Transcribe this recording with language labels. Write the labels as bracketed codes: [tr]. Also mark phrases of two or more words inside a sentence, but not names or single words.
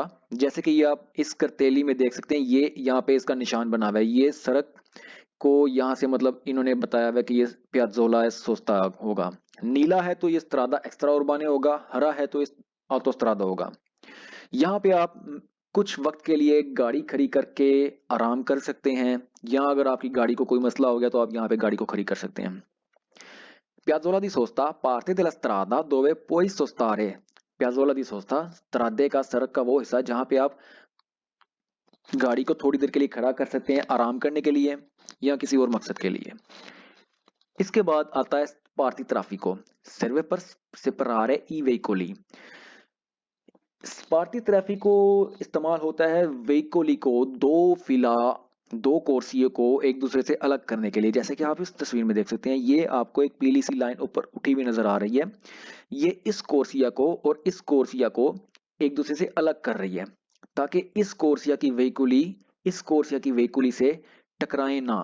[ur] جیسے کہ یہ آپ اس کارتیلی میں دیکھ سکتے ہیں، یہ یہاں پہ اس کا نشان بنا ہوا ہے، یہ سڑک کو یہاں سے، مطلب انہوں نے بتایا ہوا ہے کہ یہ [it] piazzola sosta [ur] ہوگا. نیلا ہے تو یہ [it] strada extraurbane [ur] ہوگا، ہرا ہے تو یہ آٹوسترادا ہوگا. یہاں پہ آپ کچھ وقت کے لیے گاڑی کھڑی کر کے آرام کر سکتے ہیں، یا اگر آپ کی گاڑی کو کوئی مسئلہ ہو گیا تو آپ یہاں پہ گاڑی کو کھڑی کر سکتے ہیں. [it] Piazzola di sosta parte della strada dove puoi sostare। piazzola di sosta [ur] سترادے کا، سڑک کا وہ حصہ جہاں پہ آپ گاڑی کو تھوڑی دیر کے لیے کھڑا کر سکتے ہیں آرام کرنے کے لیے یا کسی اور مقصد کے لیے. اس کے بعد آتا ہے سپارتی ترافیکو, [it] serve per separare i veicoli। [ur] سپارتی ترافیکو استعمال ہوتا ہے ویہیکولی کو دو کورسیوں کو ایک دوسرے سے الگ کرنے کے لیے. جیسے کہ آپ اس تصویر میں دیکھ سکتے ہیں، یہ آپ کو ایک پیلی سی لائن اوپر اٹھی ہوئی نظر آ رہی ہے. یہ اس کورسیا کو اور اس کورسیا کو ایک دوسرے سے الگ کر رہی ہے، تاکہ اس کورسیا کی ویہیکولی اس کورسیا کی ویہیکولی سے ٹکرائے نا.